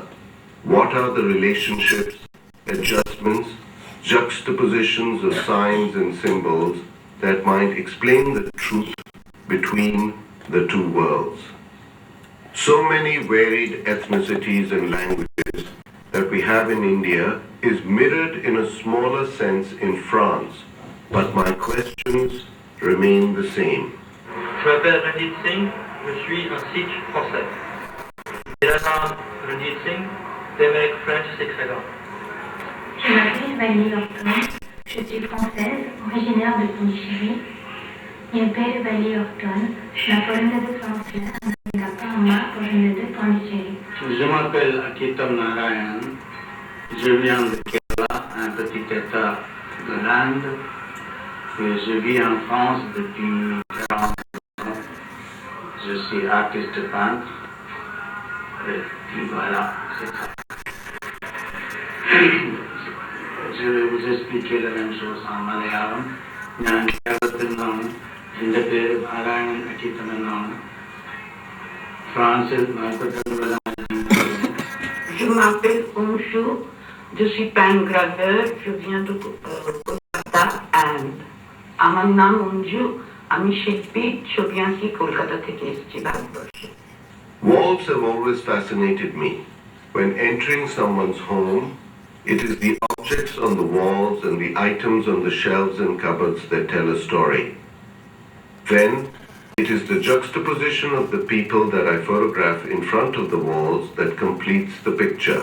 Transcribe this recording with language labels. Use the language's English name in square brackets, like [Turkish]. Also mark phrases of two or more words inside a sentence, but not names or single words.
[English] What are the relationships, adjustments, juxtapositions of signs and symbols that might explain the truth between the two worlds? So many varied ethnicities and languages that we have in India is mirrored in a smaller sense in France, but my questions remain the same. [French] Je m'appelle Ranjit Singh, je suis un Sikh français. [Hindi] मेरा नाम Ranjit Singh, et मैं एक [English] French Sikh [Hindi] है. [French] Je m'appelle Valérie Horton, je suis française, originaire de Pondichéry. [Tamil] என் பேர் Valérie Horton, நான் பிறந்தது பிரான்ஸ்ல, எங்க அப்பா அம்மா பிறந்தது பாண்டிச்சேரி. [French] Je m'appelle Akitam Narayan, je viens de Kerala, un petit état de l'Inde, et je vis en France depuis 40 ans. Je suis artiste peintre, et puis voilà, c'est ça. Je vais vous expliquer la même chose en Malayalam. [Malayalam] ഞാൻ കേരളത്തിൽ നിന്നാണ്. എൻ്റെ പേര് നാരായണൻ അക്കിത്തം എന്നാണ്. ഫ്രാൻസിൽ 42 [French] Je m'appelle Onshu, je suis peintre graveur, je viens de Kolkata, Inde. [Bangla] আমার নাম অঞ্জু, আমি শিল্পী, ছবি আঁকি, কলকাতা থেকে এসেছি ভারতবর্ষে। [English] Walls have always fascinated me. When entering someone's home, it is the objects on the walls and the items on the shelves and cupboards that tell a story. Then, it is the juxtaposition of the people that I photograph in front of the walls that completes the picture.